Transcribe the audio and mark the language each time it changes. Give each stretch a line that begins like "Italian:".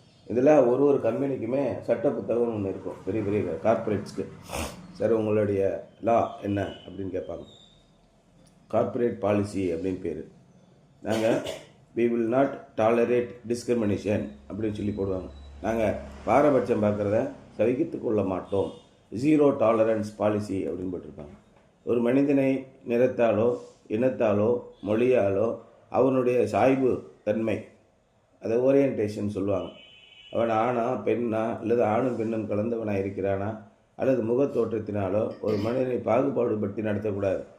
Tamil: இதில் ஒரு கம்பெனிக்குமே சட்ட புத்தகம் ஒன்று இருக்கும், பெரிய பெரிய கார்ப்பரேட்ஸ்க்கு. சார் உங்களுடைய லா என்ன அப்படின்னு கேட்பாங்க. கார்ப்பரேட் பாலிசி அப்படின்னு பேர். நாங்கள்
English: we will not tolerate discrimination
Tamil: அப்படின்னு சொல்லி போடுவாங்க. நாங்கள் பாரபட்சம் பார்க்குறத சகித்து கொள்ள மாட்டோம், 0 டாலரன்ஸ் பாலிசி அப்படின்னு போட்டிருப்பாங்க. ஒரு மனிதனை நிறத்தாலோ, இனத்தாலோ, மொழியாலோ, அவனுடைய சாய்வு தன்மை, அதை ஓரியன்டேஷன் சொல்லுவாங்க. அவன் ஆணா பெண்ணா, அல்லது ஆணும் பெண்ணும் கலந்தவனாக இருக்கிறானா, அல்லது முகத்தோற்றத்தினாலோ ஒரு மனிதனை பாகுபாடுபடுத்தி நடத்தக்கூடாது.